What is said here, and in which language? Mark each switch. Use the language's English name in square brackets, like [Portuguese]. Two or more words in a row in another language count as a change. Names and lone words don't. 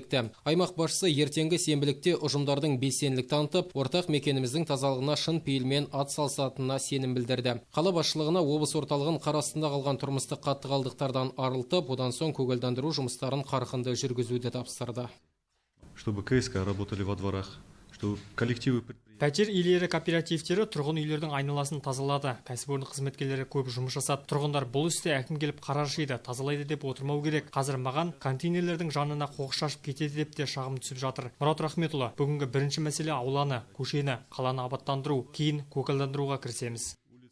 [Kazakh] Аймақ басшысы ертеңгі сенбілікте ұжымдардың белсенділік танытып, ортақ мекеніміздің тазалығына шын пейілмен ат салысатынына сенім білдірді. Қала басшылығына облыс орталығын қар астында қалған тұрмыстық қатты қалдықтардан арылтып, одан соң көгалдандыру жұмыстарын қарқынды жүргізуді тапсырды. [Russian] Чтобы КСК работали во дворах, чтобы коллективы... [Kazakh] Пәтер иелері кооперативтері тұрғын үйлердің айналасын тазалады. Кәсіпорын қызметкерлері көп жұмыс жасады. Тұрғындар бұл істе әкім келіп қарашыйды, тазалайды деп отырмау керек. Қазір маған контейнерлердің жанына қоқыс шашып кетеді деп те шағым түсіп жатыр. Мұрат Рахметұлы, бүгінгі бірінші мәселе ауланы, көшені, қаланы абаттандыру, кейін көгалдандыруға кірісеміз.